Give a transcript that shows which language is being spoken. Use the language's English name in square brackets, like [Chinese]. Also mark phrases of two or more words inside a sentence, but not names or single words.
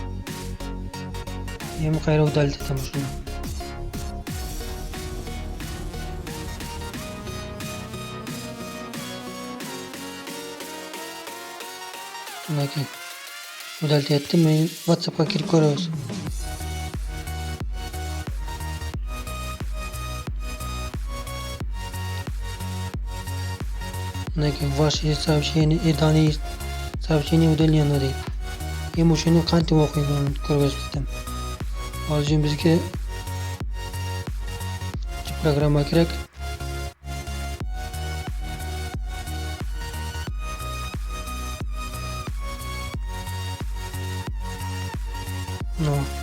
[Uzbek] Men qayerga udalta etaman shuni. Bunaqa udalta etdim. Men WhatsAppga kirib ko'ramiz. [Russian] Ваши сообщения и данные сообщения удалено deydi. [Uzbek] Men o'shani qanday o'qiyman ko'rgazib ketaman. Hozir bizga programma kerak. No.